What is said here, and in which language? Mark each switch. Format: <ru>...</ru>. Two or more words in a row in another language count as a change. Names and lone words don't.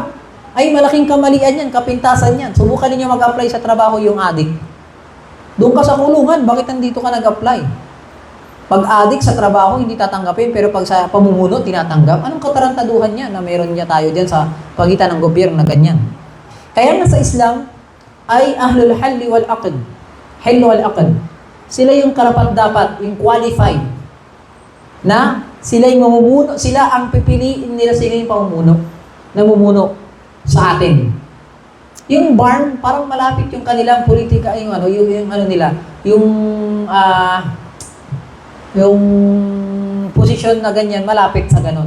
<tl>Ay, malaking kamalian yan, kapintasan yan. Subukan ninyo mag-apply sa trabaho yung adik. Doon ka sa kulungan, bakit nandito ka nag-apply? Pag adik sa trabaho, hindi tatanggapin, pero pag sa pamumuno, tinatanggap. Anong katarantaduhan niya na meron niya tayo dyan sa pagitan ng gobyerno na ganyan? Kaya nga sa Islam, ay</tl> <ar>أهل الحل والعقد. الحل والعقد.</ar> <tl>Sila yung karapat-dapat, yung qualified, na sila yung mamumuno, sila ang pipiliin nila, sila yung pamumuno, namumuno sa atin. Yung barn, parang malapit yung kanilang politika, yung ano nila, yung posisyon na ganyan, malapit sa ganun.</tl>